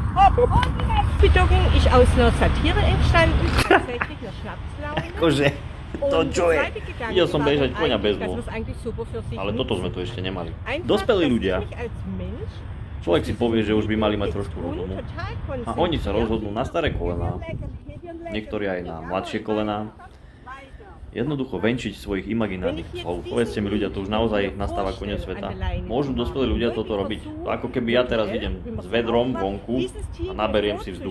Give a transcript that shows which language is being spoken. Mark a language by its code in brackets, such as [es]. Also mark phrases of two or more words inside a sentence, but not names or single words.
[de] Doggen ist aus einer Satire entstanden, tatsächlich einer Schnapslaune. [sk] Akože, to [de] Und [sk] čo [de] der [sk] je? [de] zweite Gedanke [sk] Videl som [de] war [sk] bežať [de] dann [sk] koňa bez [de] eigentlich, dass [sk] nôh. [de] man es eigentlich super für sich [sk] Ale toto sme [de] nutzen. [sk] tu ešte nemali. [de] Einfach, [sk] Dospelí [de] dass [sk] ľudia. [de] ich mich als Mensch [sk] Človek si povie, že už by mali mať trošku rozumu. [de] total [sk] A oni sa [de] konzentriert. [sk] rozhodnú na staré kolená, niektorí aj na mladšie kolená. Jednoducho venčiť svojich imaginárnych slov. Povedzte mi ľudia, to už naozaj nastáva koniec sveta. Môžu dospelí ľudia toto robiť? To ako keby ja teraz idem s vedrom vonku a naberiem si vzduch.